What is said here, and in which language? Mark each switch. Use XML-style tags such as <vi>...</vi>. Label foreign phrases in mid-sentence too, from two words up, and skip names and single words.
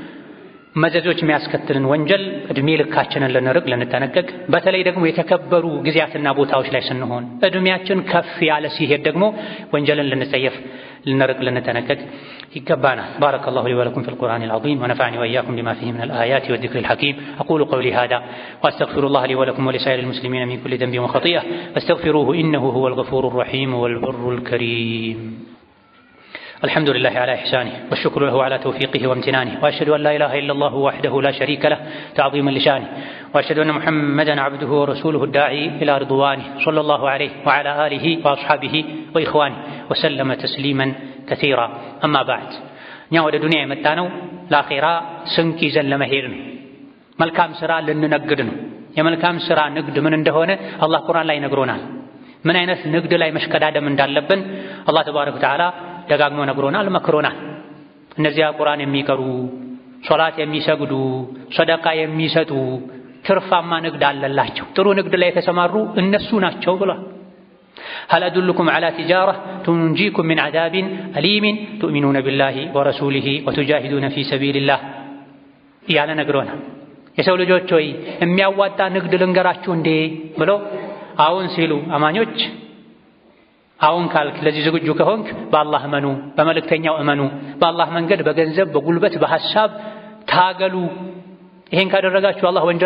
<am>መዘዞች የሚያስከትልን ወንጀል እድሜ ልካችንን ልንርቅ ልንጠነቀቅ፣ በተለይ ደግሞ የተከበሩ ጊዜያትና ቦታዎች ላይ ስንሆን እድሜያችን ከፍ ያለ ሲሄድ ደግሞ ወንጀልን ልንጸየፍ ልንርቅ ልንጠነቀቅ ይገባናል።</am> <ar>بارك الله لي ولكم في القرآن العظيم ونفعني وإياكم بما فيه من الآيات والذكر الحكيم أقول قولي هذا وأستغفر الله لي ولكم ولسائر المسلمين من كل ذنب وخطيئة فاستغفروه إنه هو الغفور الرحيم والبر الكريم። الحمد لله على إحسانه والشكر له على توفيقه وامتنانه وأشهد أن لا إله إلا الله وحده لا شريك له تعظيما لشانه وأشهد أن محمدا عبده ورسوله الداعي إلى رضوانه صلى الله عليه وعلى آله وأصحابه وإخوانه وسلم تسليما كثيرا أما بعد نيا</ar> <am>ወደ ዱንያ የመጣነው ለአኺራ ስንቅ ይዘን ለመሄድ ነው። መልካም ስራ ልንነግድ ነው። የመልካም ስራ ንግድ ምን እንደሆነ አላህ ቁርአን ላይ ነግሮናል። ምን አይነት ንግድ ላይ መሽቀዳደም እንዳለብን አላህ</am> <ar>تبارك وتعالى</ar> <am>ደጋግሞ ነግሮናል፣ መክሮናል። እነዚያ ቁርአን የሚቀሩ ሶላት የሚሰግዱ ሰደቃ የሚሰጡ ትርፋማ ንግድ አለላቸው፣ ጥሩ ንግድ ላይ የተሰማሩ እነሱ ናቸው ብሏል።</am> <ar>هل أدلكم على تجارة تنجيكم من عذاب أليم تؤمنون بالله ورسوله وتجاهدون في سبيل الله</ar> <am>ያለ ነግሮናል። የሰው ልጆች ሆይ የሚያዋጣ ንግድ ልንገራችሁ እንዴ ብሎ አሁን ሲሉ አማኞች አሁን ካልክ ለዚህ ዝግጁ ከሆንክ በአላህ እመኑ፣ በመልእክተኛው እመኑ፣ በአላህ መንገድ በገንዘብ በጉልበት በሐሳብ ታገሉ። ይሄን ካደረጋችሁ አላህ</am>